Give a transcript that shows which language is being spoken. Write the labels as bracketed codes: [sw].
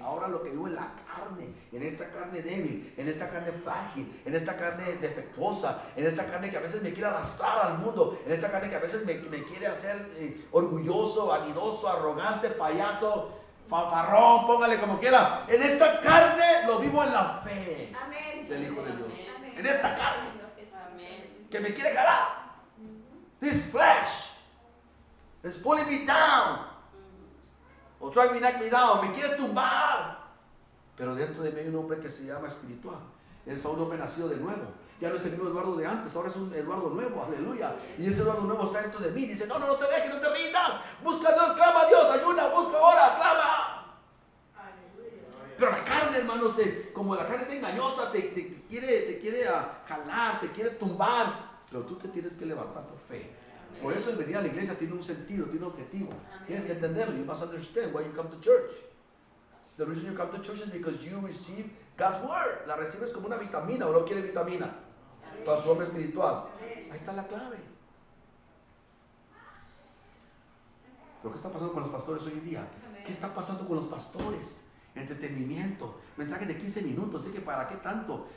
[es] Ahora lo que vivo en la carne, en esta carne débil, en esta carne frágil, en esta carne defectuosa, en esta carne que a veces me quiere arrastrar al mundo, en esta carne que a veces me quiere hacer orgulloso, vanidoso, arrogante, payaso, fanfarrón, póngale como quiera. En esta carne lo vivo en la fe del Hijo de Dios. En esta carne que me quiere jalar. [en] This flesh is pulling me down. O trying to knock me down. [es] Me quiere tumbar. Pero dentro de mí hay un hombre que se llama espiritual. Es un hombre nacido de nuevo. Ya no es el mismo Eduardo de antes, ahora es un Eduardo nuevo, aleluya. Y ese Eduardo nuevo está dentro de mí. Dice, no te dejes, no te rindas. Busca a Dios, clama a Dios, ayuna, busca ahora, clama. Pero la carne, hermanos, como la carne es engañosa, te quiere jalar, te quiere tumbar. Pero tú te tienes que levantar por fe. Por eso el venir a la iglesia tiene un sentido, tiene un objetivo. Tienes que entenderlo. [en] You must understand why you come to church. The reason you come to church is because you receive God's word. [es] La recibes como una vitamina o no quiere vitamina para su hombre espiritual. Ahí está la clave. ¿Pero qué está pasando con los pastores hoy en día? ¿Qué está pasando con los pastores? Entretenimiento, mensajes de 15 minutos, así que ¿para qué tanto?